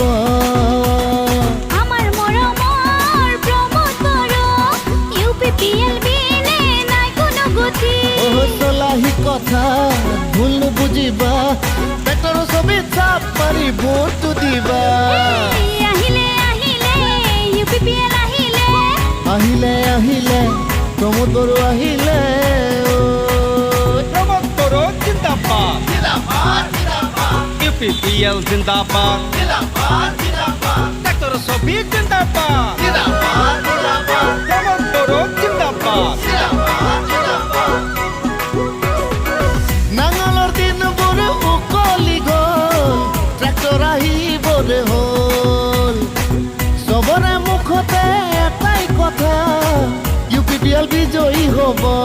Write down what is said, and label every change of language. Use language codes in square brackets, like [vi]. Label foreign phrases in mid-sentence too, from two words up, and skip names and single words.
[as] আমাৰ মৰমৰ প্ৰমোদ বড়ো UPPL বিনে নাই কোনো গতি চলাহি কথা ভুল নুবুজিবা পেটৰ ছবি চাপ মাৰি ভোটটো দিবা আহিলে আহিলে UPPL আহিলে আহিলে আহিলে প্ৰমোদ বড়ো আহিলে [hi] प्रमोद बोरो जिंदाबाद UPPL जिंदाबाद डॉक्टर शफी जिंदाबाद प्रमोद बोरो जिंदाबाद [as] নাঙলৰ দিনবোৰ উকলি গ'ল ট্ৰেক্টৰ আহিবৰে হ'ল চবৰে মুখতে এটাই কথা UPPL বিজয়ী হ'ব